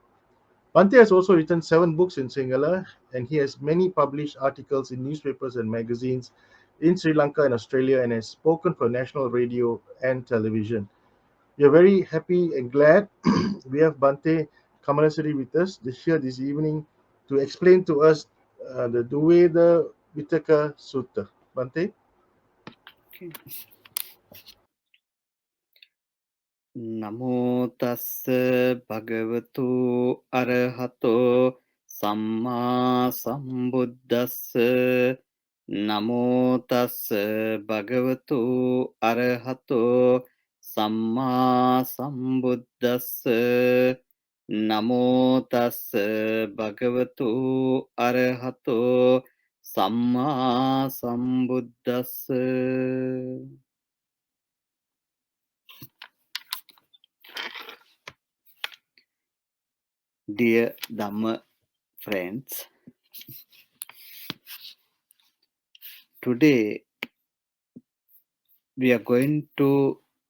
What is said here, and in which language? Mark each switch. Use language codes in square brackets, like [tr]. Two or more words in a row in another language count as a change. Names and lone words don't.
[en] Bhante has also written 7 books in Sinhala, and he has many published articles in newspapers and magazines in Sri Lanka and Australia, and has spoken for national radio and television. We are very happy and glad we have Bhante Kamalasiri with us this evening to explain to us the Duveda Vitaka Sutta. Bhante? Okay. [pi] Namo tassa bhagavato arahato samma sambuddhassa. Namo tassa bhagavato arahato samma sambuddhassa. Namo tassa bhagavato arahato samma sambuddhassa. [en] Dear Dhamma friends, today we are going to